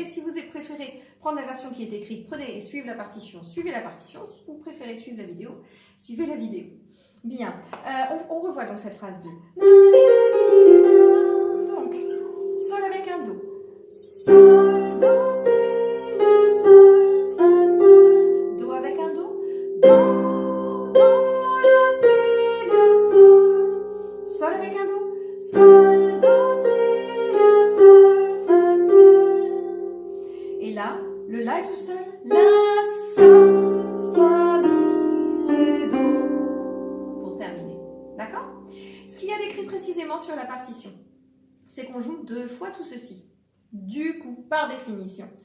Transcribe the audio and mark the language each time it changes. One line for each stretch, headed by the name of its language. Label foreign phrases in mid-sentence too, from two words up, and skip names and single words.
French: Si vous préférez prendre la version qui est écrite, prenez et suivez la partition, suivez la partition. Si vous préférez suivre la vidéo, suivez la vidéo. Bien, on revoit donc cette phrase 2. Donc, sol avec un do. Sol, do, si, la, sol, fa, sol. Do avec un do. Do, do, si, la, sol. Sol avec un do. Sol, do, si, la, sol, fa, sol. Et là, le la est tout seul. La, sol, fa, mi, ré, do. Pour terminer. D'accord? Ce qu'il y a d'écrit précisément sur la partition, c'est qu'on joue 2 fois tout ceci. Du coup, par définition.